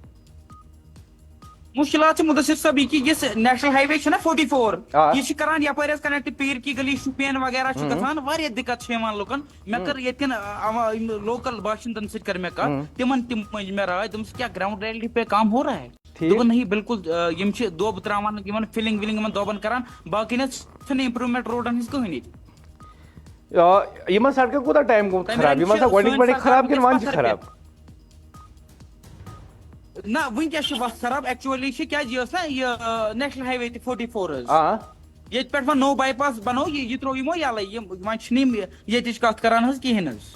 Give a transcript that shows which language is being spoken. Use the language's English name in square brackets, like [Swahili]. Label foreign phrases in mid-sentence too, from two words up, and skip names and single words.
[Kashmiri] مُشکلات چھِ مُدثر صٲب یہِ کہِ یُس [English] national highway [Kashmiri] چھُ نا 44 یہِ چھُ کران یپٲرۍ حظ کنیکٹ پیٖر کی گلی شُپین وغیرہ چھُ گژھان واریاہ دِقت چھِ یِوان لُکن مےٚ کٔر ییٚتہِ کٮ۪ن لوکل باشندن سۭتۍ کٔر مےٚ کتھ تِمن تہِ مٔنٛج مےٚ راے دوٚپمَس کیٛاہ [English] ground reality [Urdu] پہ کام ہو رہا ہے [Kashmiri] دوٚپُن [Urdu] نہیں بالکل [Kashmiri] یِم چھِ دوٚب تراوان یِمن فِلنگ ولنگ یِمن دوٚبن کران باقٕے نہ چھنہٕ امپروٗمینٹ روڈن ہٕنٛز کٕہٕنۍ ییٚتہِ یِمن سڑکن کوٗتاہ ٹایم گوٚمُت خراب یِم آسان گۄڈنِکۍ پٮ۪ٹھٕے خراب کِنہٕ وۄنۍ چھِ خراب نہ وٕنکیٚس چھِ وتھ خراب ایکچُؤلی چھِ کیازِ یہِ ٲس نا یہِ [English] national highway [Kashmiri] تہِ 44 حظ ییٚتہِ پٮ۪ٹھ وۄنۍ نوٚو باے پاس بنوو یہِ تروو یِمو یَلے یِم وۄنۍ چھِنہٕ یِم ییٚتِچ کتھ کران حظ کِہینۍ حظ